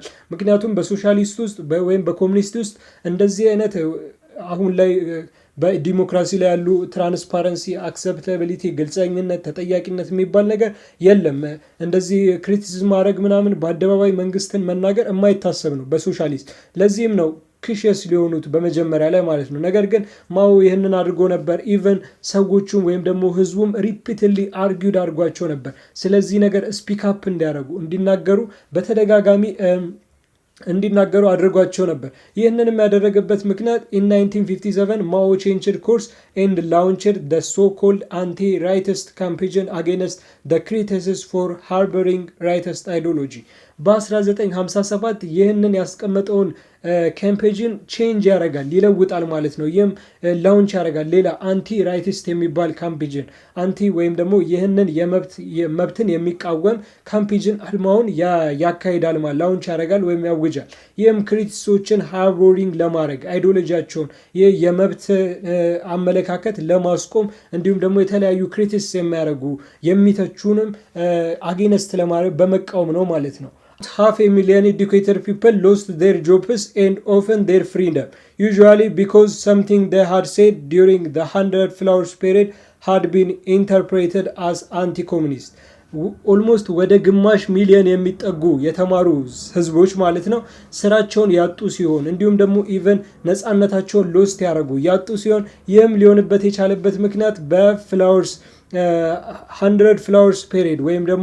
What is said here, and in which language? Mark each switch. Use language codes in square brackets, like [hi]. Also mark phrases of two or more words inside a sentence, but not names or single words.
[am] ምክንያቱም በሶሻሊስት ውስጥ ወይም በኮሙኒስት ውስጥ እንደዚህ አይነት አሁን ላይ በዲሞክራሲ ላይ ያሉ ትራንስፓረንሲ፣ አክሰፕታቢሊቲ፣ ግልጸኝነት፣ ተጠያቂነት የሚባል ነገር የለም። እንደዚህ ክሪቲሲዝም ማድረግ ምናምን በአደባባይ መንግስትን መናገር የማይታሰብ ነው በሶሻሊስት። ለዚህም ነው ክሽስ ሊሆኑት በመጀመሪያ ላይ ማለት ነው። ነገር ግን ማኦ ይህንን አድርጎ ነበር። ኢቨን ሰዎቹም ወይም ደግሞ ህዝቡም [en] repeatedly argued [am] አድርጓቸው ነበር። ስለዚህ ነገር [en] speak up [am] እንዲናገሩ በተደጋጋሚ እንዲናገሩ አድርጓቸው ነበር። ይህንንም ያደረገበት ምክንያት [en] in 1957 ማኦ changed course and launched the so-called anti-rightist campaign against the critics for harboring rightist ideology። በ1957 [am] ይህንን ያስቀመጠውን ካምፔጅን ቼንጅ ያደርጋል፣ ይለውጣል ማለት ነው። ይህም ላውንች ያደርጋል ሌላ [en] anti rightist [am] የሚባል ካምፔጅን አንቲ ወይም ደግሞ ይህንን መብትን የሚቃወም ካምፔጅን አድማውን ያካሂዳል ማለት ላውንች ያደርጋል ወይም ያውጃል። ይህም ክሪቲክሶችን ሃርቦሪንግ ለማድረግ አይዲዮሎጂያቸውን ይህ የመብት አመለካከት ለማስቆም እንዲሁም ደግሞ የተለያዩ ክሪቲክስ የሚያደርጉ የሚተቹንም አጌነስት ለማድረግ በመቃወም ነው ማለት ነው። [en] 500,000 educated people lost their jobs and often their freedom, usually because something they had said during the 100 flowers period had been interpreted as anti-communist. [am] ኦልሞስት ወደ ግማሽ ሚሊዮን የሚጠጉ የተማሩ ህዝቦች ማለት ነው ስራቸውን ያጡ ሲሆን እንዲሁም ደግሞ ኢቨን ነፃነታቸውን ሎስት ያደረጉ ያጡ ሲሆን ይህም ሊሆንበት የቻለበት ምክንያት በፍላወርስ 100 [en] flowers period [am] ወይም ደግሞ